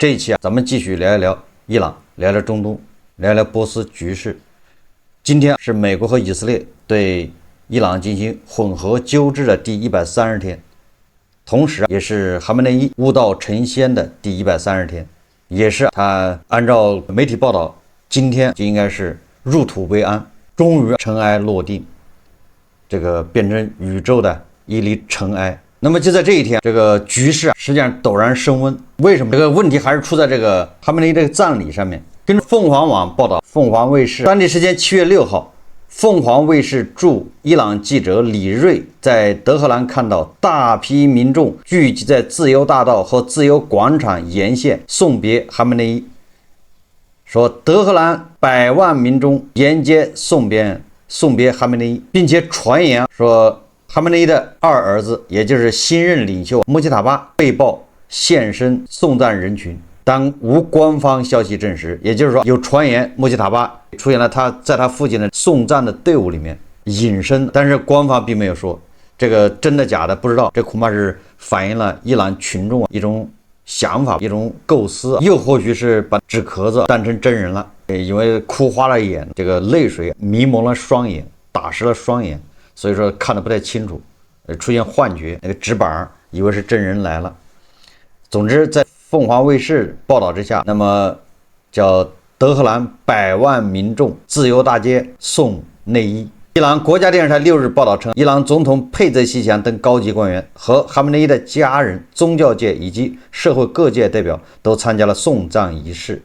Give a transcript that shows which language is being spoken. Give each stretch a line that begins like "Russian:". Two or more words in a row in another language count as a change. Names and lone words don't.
Chinese: 這一期咱們繼續聊一聊伊朗，聊聊中東，聊聊波斯局勢。今天是美國和以色列對伊朗進行混合糾治的第130天，同時也是哈梅内伊悟道成仙的第130天，也是他按照媒體報道，今天就應該是入土為安，終於塵埃落定，這個變成宇宙的一粒塵埃。那麼就在這一天，這個局勢實際上陡然升溫。為什麼？這個問題還是出在這個哈梅內伊這個葬禮上面。根據鳳凰網報道，鳳凰衛視當地時間7月6號，鳳凰衛視驻伊朗記者李瑞在德黑蘭看到大批民眾聚集在自由大道和自由廣場沿線送別哈梅內伊，說德黑蘭100萬民眾沿街送別哈梅內伊，並且傳言說哈梅內伊的二兒子，也就是新任領袖穆吉塔巴被曝现身送葬人群，但無官方消息證實。也就是說，有傳言穆吉塔巴出現了在他父親的送葬的隊伍裡面隱身，但是官方並沒有說這個真的假的不知道。這恐怕是反映了伊朗群眾一種想法，一種構思，又或許是把纸壳子当成真人了，因為哭花了眼，这個淚水迷蒙了雙眼，打濕了雙眼，所以說看得不太清楚，出現幻覺，那個紙板以為是真人來了。總之，在鳳凰衛視報道之下，那麼叫德黑蘭100萬民眾自由大街送內伊。伊朗國家電視台6日報道稱，伊朗總統佩澤西強等高級官員和哈梅內伊的家人、宗教界以及社會各界代表都參加了送葬儀式。